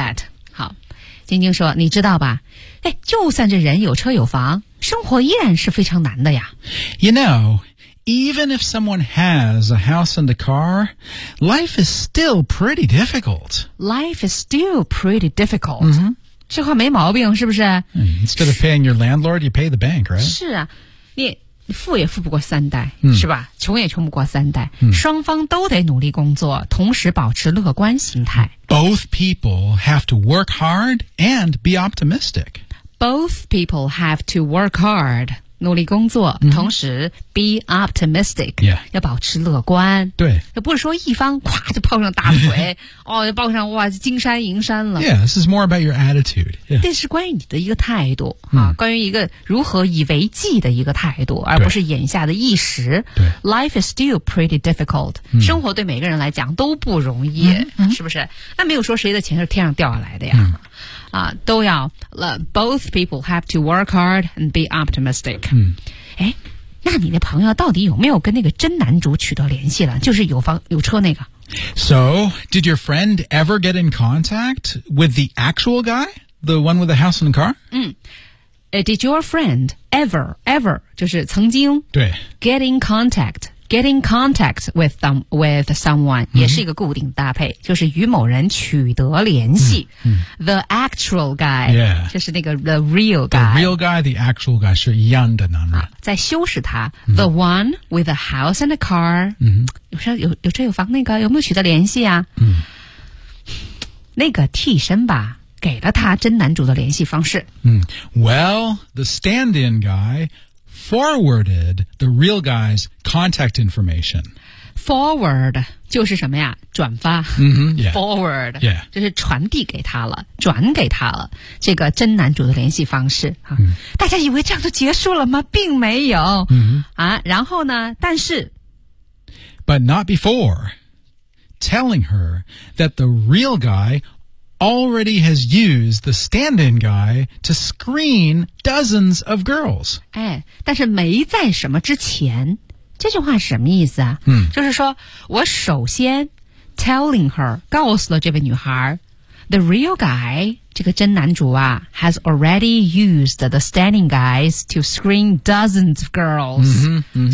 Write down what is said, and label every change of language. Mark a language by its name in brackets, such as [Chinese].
[English] I get that. [Chinese] 好，晶晶说，你知道吧？哎，就算这人有车有房，生活依然是非常难的呀。 [English] You know... Even if someone has a house and a car, life is still pretty difficult. Life is still pretty difficult.、 Mm-hmm. [Chinese] 这话没毛病是不是、 [English] 嗯、Instead of paying your landlord, you pay the bank, right? [Chinese] 是啊，你富也富不过三代、嗯、是吧？穷也穷不过三代、嗯、双方都得努力工作，同时保持乐观心态。 [English] Both people have to work hard and be optimistic. Both people have to work hard. [Chinese] 努力工作、 mm-hmm. 同时 [English] b be optimistic. Yeah. [Chinese] 要保持乐观。对。那不是说一方咵就抱上大腿，哦，就抱上哇金山银山了。 [English] Yeah, this is more about your attitude. Yeah. [Chinese] 这是关于你的一个态度、关于一个如何以为计的一个态度，而不是眼下的一时。对。 [English] Life is still pretty difficult.、 [Chinese] 生活对每个人来讲都不容易、是不是？那没有说谁的钱是天上掉下来的呀。都要 [English] both people have to work hard and be optimistic. [Chinese] 那你的朋友到底有没有跟那个真男主取得联系了？就是有房有车那个。 [English] So, did your friend ever get in contact with the actual guy? The one with the house and the car? Did your friend ever, [Chinese] 就是曾经对 [English] get in contact? Get in contact with them, with someone,、 [Chinese] 也是一个固定搭配，就是与某人取得联系。 [English] The actual guy,、 [Chinese] 就是那个 [English] the real guy. The real guy, the actual guy, [Chinese] 是一样的男人。在修饰他、 [English] the one with a house and a car,、 [Chinese] 有车有房那个有没有取得联系啊、那个替身吧。给了他真男主的联系方式。 [English] Well, the stand-in guy,forwarded the real guy's contact information. [Chinese] Forward 就是什么呀？转发。Forward. [English] Yeah. [Chinese] 就是传递给他了，转给他了这个真男主的联系方式、大家以为这样就结束了吗？并没有。然后呢？但是。 [English] But not before telling her that the real guy already has used the stand-in guy to screen dozens of girls. [Chinese] 哎，但是没在什么之前，这句话是什么意思啊？就是说我首先 telling her 告诉了这位女孩 the real guy 这个真男主啊 [English] has already used the stand-in guys to screen dozens of girls.